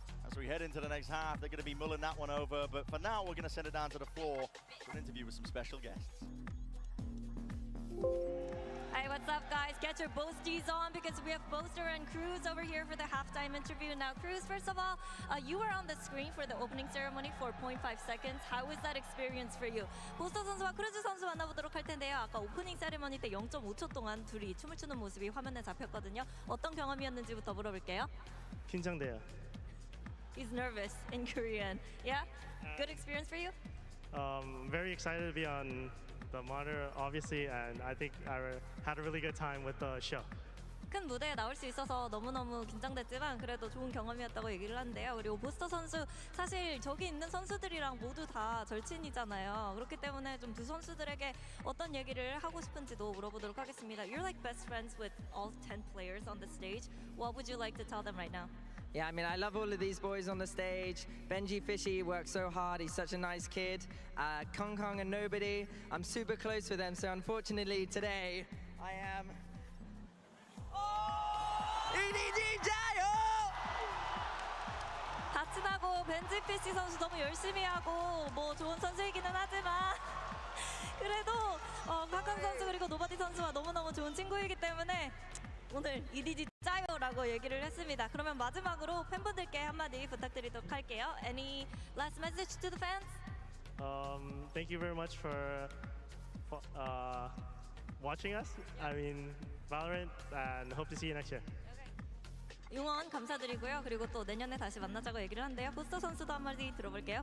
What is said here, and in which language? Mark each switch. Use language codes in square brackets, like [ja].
[en] As we head into the next half, they're going to be mulling that one over, but for now, we're going to send it down to the floor for an interview with some special guests. Hey, what's up, guys? Get your boasties on because we have Boaster and Cruz over here for the halftime interview. Now, Cruz, first of all, you were on the screen for the opening ceremony for 0.5 seconds. How was that experience for you? [ko] 보스터 선수와 크루즈 선수 만나보도록 할 텐데요. 아까 오프닝 세레머니 때 0.5초 동안 둘이 춤을 추는 모습이 화면에 잡혔거든요. 어떤 경험이었는지부터 물어볼게요. 긴장돼요. [en] He's nervous in Korean. Yeah? Good experience for you? Very excited to be on the monitor, obviously, and I think I had a really good time with the show. [ko] 큰 무대에 나올 수 있어서 너무너무 긴장됐지만 그래도 좋은 경험이었다고 얘기를 하는데요. 그리고 보스터 선수 사실 저기 있는 선수들이랑 모두 다 절친이잖아요. 그렇기 때문에 좀 두 선수들에게 어떤 얘기를 하고 싶은지도 물어보도록 하겠습니다. [en] You're like best friends with all 10 players on the stage. What would you like to tell them right now? Yeah, I mean, I love all of these boys on the stage. Benji Fishy works so hard. He's such a nice kid. Kong and Nobody, I'm super close with them. So unfortunately today, I am... [ko] EDG 자요! 다 친하고 벤지 피시 선수 너무 열심히 하고 뭐 좋은 선수이기는 하지만 그래도 카칸 선수 그리고 노바디 선수와 너무너무 좋은 친구이기 때문에 오늘 EDG 짜요라고 얘기를 했습니다. 그러면 마지막으로 팬분들께 한마디 부탁드리도록 할게요. [en] Any last message to the fans? Thank you very much for watching us. I mean, Valorant, and hope to see you next year. [ko] 응원 감사드리고요. 그리고 또 내년에 다시 만나자고 얘기를 한대요. 보스터 선수도 한마디 들어볼게요.